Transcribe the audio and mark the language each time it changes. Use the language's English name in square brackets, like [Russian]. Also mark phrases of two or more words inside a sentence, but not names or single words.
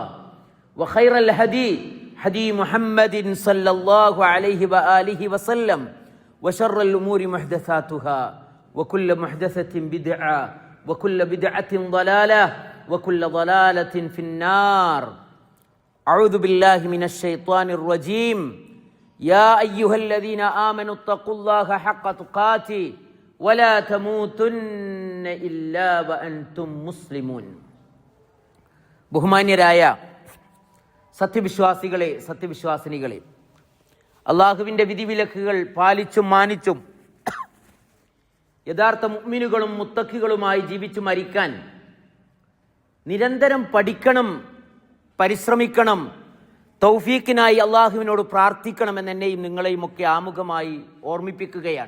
[Arabic] وخير الهدي هدي محمد صلى الله عليه وآله وسلم وشر الأمور محدثاتها وكل محدثة بدعة وكل بدعة ضلالة وكل ضلالة في النار أعوذ بالله من الشيطان الرجيم يا أيها الذين آمنوا اتقوا الله حق تقاته ولا تموتن إلا وأنتم مسلمون [Malayalam] ബഹുമാന്യരായ സത്യവിശ്വാസികളെ സത്യവിശ്വാസിനികളെ അള്ളാഹുവിൻ്റെ വിധിവിലക്കുകൾ പാലിച്ചും മാനിച്ചും യഥാർത്ഥ മുഅ്മിനുകളും മുത്തഖികളുമായി ജീവിച്ചു മരിക്കാൻ നിരന്തരം പഠിക്കണം, പരിശ്രമിക്കണം, തൗഫീഖിനായി അള്ളാഹുവിനോട് പ്രാർത്ഥിക്കണമെന്ന് എന്നെയും നിങ്ങളെയും ഒക്കെ ആമുഖമായി ഓർമ്മിപ്പിക്കുകയാണ്.